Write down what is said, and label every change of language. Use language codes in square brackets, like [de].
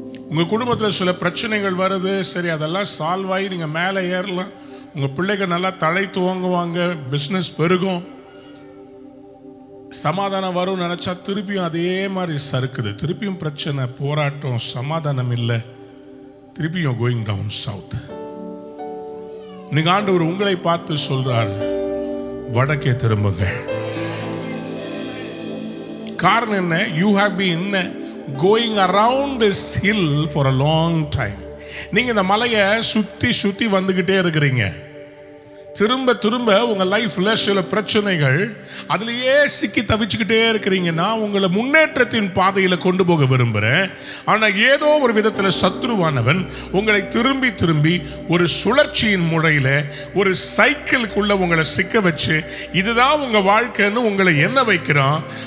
[ta] உங்க குடும்பத்தில் சில பிரச்சனைகள் வருது, சரி அதெல்லாம் சால்வ் ஆகி நீங்க மேலே ஏறலாம், உங்க பிள்ளைகள் நல்லா தலை துவங்குவாங்க, பிஸ்னஸ் பெருகும், சமாதானம் வரும் நினைச்சா திருப்பியும் அதே மாதிரி சறுக்குது, திருப்பியும் பிரச்சனை, போராட்டம், சமாதானம் இல்லை, திருப்பியும் [en] Going down south. [ta] நீங்க ஆண்டவர் உங்களை பார்த்து சொல்றாரு, வடக்கே திரும்புங்க. காரணம் என்ன? [en] You have been going around this hill for a long time. [ta] நீங்க இந்த மலையை சுத்தி சுத்தி வந்துகிட்டே இருக்கிறீங்க. திரும்ப திரும்ப உங்க லைஃப்ல சில பிரச்சனைகள், அதுலயே சிக்கி தவிச்சுக்கிட்டே இருக்கிறீங்க. நான் உங்களை முன்னேற்றத்தின் பாதையில கொண்டு போக விரும்புறேன், ஆனா ஏதோ ஒரு விதத்துல சத்ருவானவன் உங்களை திரும்பி திரும்பி ஒரு சுழற்சியின் முறையில ஒரு சைக்கிளுக்குள்ள உங்களை சிக்க வச்சு இதுதான் உங்க வாழ்க்கைன்னு உங்களை என்ன வைக்கிறான்.